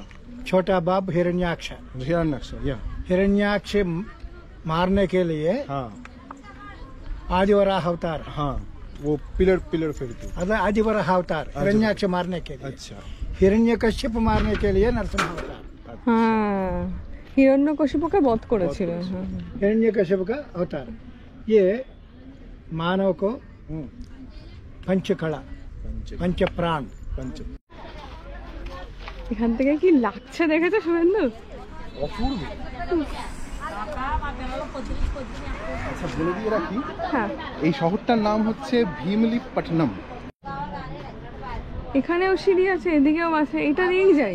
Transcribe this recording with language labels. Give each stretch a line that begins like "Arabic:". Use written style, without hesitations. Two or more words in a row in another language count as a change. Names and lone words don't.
Hindi: छोटा बाप हिरण्याक्ष। हिरण्यक्ष, या हिरण्याक्ष मारने के लिए हाँ आदिवराह अवतार, हाँ, वो
English: pillar pillar
Hindi: फेंकते। आदिवराह अवतार हिरण्याक्ष मारने के लिए। अच्छा हिरण्यकश्यप मारने के लिए नरसिम्हा अवतार।
Bangla: হ্যাঁ, হিরণ্যকশিপুকে বধ করেছিল। হ্যাঁ।
Hindi: हिरण्यकश्यप का अवतार। ये मानव को हम्म, पंचकला, पंच प्राण। पंच
Bangla: এখান থেকে কি লাগছে দেখেছো শুভেন্দু? অপূর্ব। আচ্ছা, বলে দিয়ে রাখি, হ্যাঁ, এই শহরটার নাম হচ্ছে ভীমলিপট্টনম। এখানেও সিঁড়ি আছে, এদিকেও আছে, এটা দিয়েই যাই।